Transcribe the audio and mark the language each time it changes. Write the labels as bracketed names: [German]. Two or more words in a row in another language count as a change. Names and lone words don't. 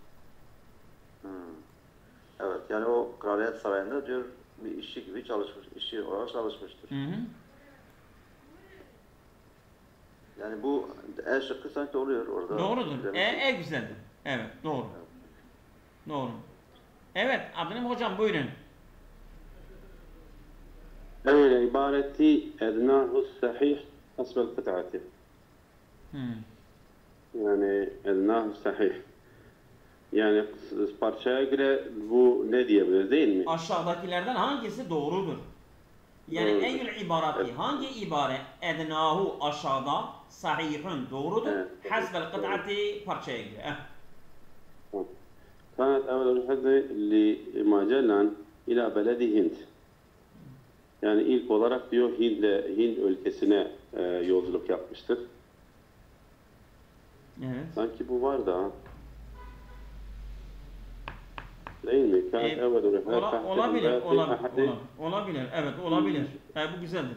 [Turkish] Evet yani o kraliyet sarayında diyor bir işçi gibi işçi olarak çalışmıştır. Yani bu şıkkı sanki oluyor orada. Doğrudur. Güzeldir. Evet, doğru. Doğru. Evet, Abdülhamim hocam buyurun. [Arabic] أي عبارتي أدناه الصحيح حسب القطعة. [Turkish] Yani [Arabic] أدناه صحيح. [Turkish] Yani parçaya göre bu ne diyebiliriz değil mi? Aşağıdakilerden hangisi doğrudur? Yani Doğrudur. [Arabic] أيّ العبارات, [Turkish] hangi ibare ednahu aşağıda, sahihun doğrudur, Evet. [Arabic] حسب القطعة [Turkish] parçaya göre. [Arabic] كانت أول الحزة لماجلان إلى بلد هند. [Turkish] Yani ilk olarak diyor Hind ülkesine yolculuk yapmıştır. Evet. Sanki bu var da. Değil mi? [Arabic] كانت أول [Turkish] olabilir. Evet, olabilir. Bu güzeldir.